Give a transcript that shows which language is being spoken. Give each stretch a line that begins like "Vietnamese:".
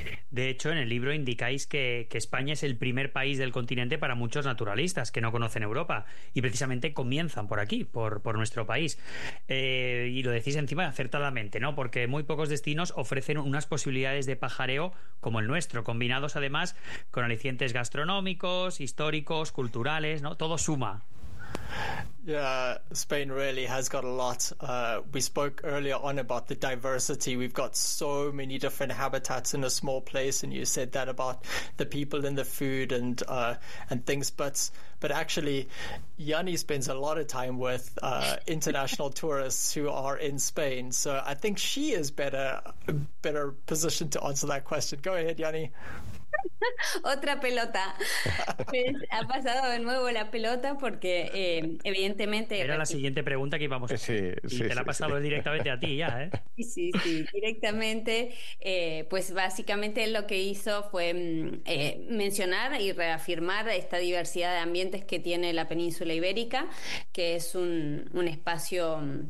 Spanish: De hecho, en el libro indicáis que España es el primer país del continente para muchos naturalistas que no conocen Europa y precisamente comienzan por aquí, por nuestro país. Y lo decís encima acertadamente, ¿no? Porque muy pocos destinos ofrecen unas posibilidades de pajareo como el nuestro, combinados además con alicientes gastronómicos, históricos, culturales, ¿no? Todo suma.
English: Yeah, Spain really has got a lot. We spoke earlier on about the diversity. We've got so many different habitats in a small place, and you said that about the people and the food and things. But actually, Yanni spends a lot of time with international tourists who are in Spain. So I think she is better positioned to answer that question. Go ahead, Yanni.
Spanish: Otra pelota. Pues ha pasado de nuevo la pelota porque evidentemente... Era la siguiente pregunta que íbamos a hacer. Sí, sí, y te la ha pasado sí. Directamente a ti ya, ¿eh? Sí, sí, directamente. Pues básicamente lo que hizo fue mencionar y reafirmar esta diversidad de ambientes que tiene la Península Ibérica, que es un espacio